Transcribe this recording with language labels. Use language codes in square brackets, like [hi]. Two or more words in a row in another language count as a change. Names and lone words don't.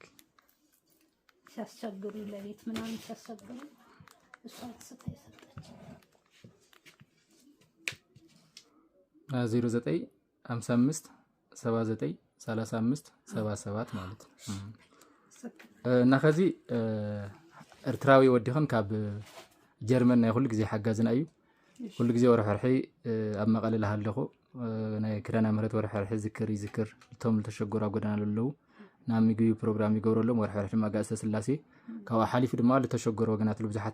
[am] ሲያስቸግሩ ለቤት ምናምን ሲያስቸግሩ እሷ ተሰጠች የሰጠች [ti] 0955 79 35 77 [am] ማለት ነው። [ti] እና ከዚ ኤርትራዊ ወዲኹን ካብ ጀርመን ናይ ኩሉ ግዜ ሓጋዝና እዩ። ኩሉ ግዜ ወርሕርሒ ኣብ መቐለ ኣለኹ። ናይ ክዳና ምህረት ወርሕርሒ ዝክር ይዝክር እቶም ዝተሸገሩ ኣብ ጎዳና ዘለዉ ናብ ምግቢ ፕሮግራም ይገብረሎም። ወርሕርሒ ድማ ጋእሰ ስላሴ ካብኡ ሓሊፉ ድማ ዝተሸገሩ ወገናት ብዙሓት